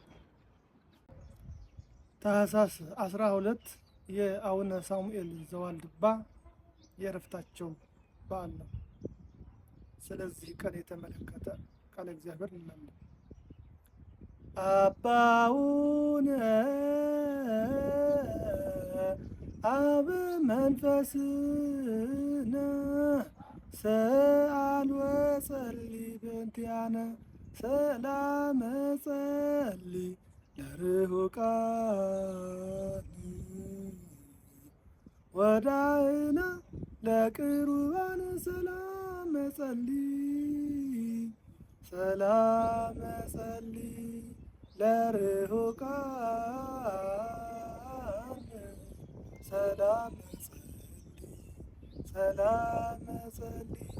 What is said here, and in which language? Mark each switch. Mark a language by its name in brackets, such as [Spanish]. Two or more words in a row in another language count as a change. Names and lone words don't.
[Amharic] ታኅሳስ 12 የአቡነ ሳሙኤል ዘዋልድባ የዕረፍታቸው በዓል ነው። ስለዚህ ቀን የተመለከተ ቃለ እግዚአብሔር እንላለን። [Geez] አባውነ አብ መንፈስነ ሰአል ወጸሊ በእንቲአነ ሰላመ ጸሊ ለርሑቃን ወዳእና ለቅሩባን ሰላመ ጸሊ ሰላመ ጸሊ ለርሑቃን ሰላመ ጸሊ ሰላመ ጸሊ